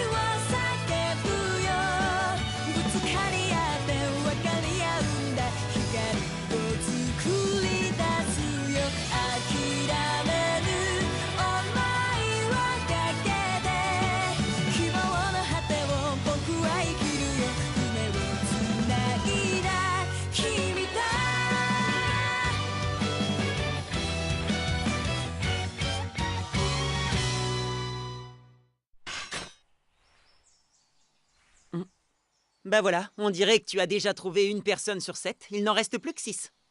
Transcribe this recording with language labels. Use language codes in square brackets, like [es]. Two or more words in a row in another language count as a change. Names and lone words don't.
[ja] を叫ぶよぶつかり合って分かり合うんだ光を作り出すよ諦めぬ想いはかけて希望の果てを僕は生きるよ夢をつないだ君と [fr] Bah voilà, on dirait que tu as déjà trouvé une personne sur 7. Il n'en reste plus que 6.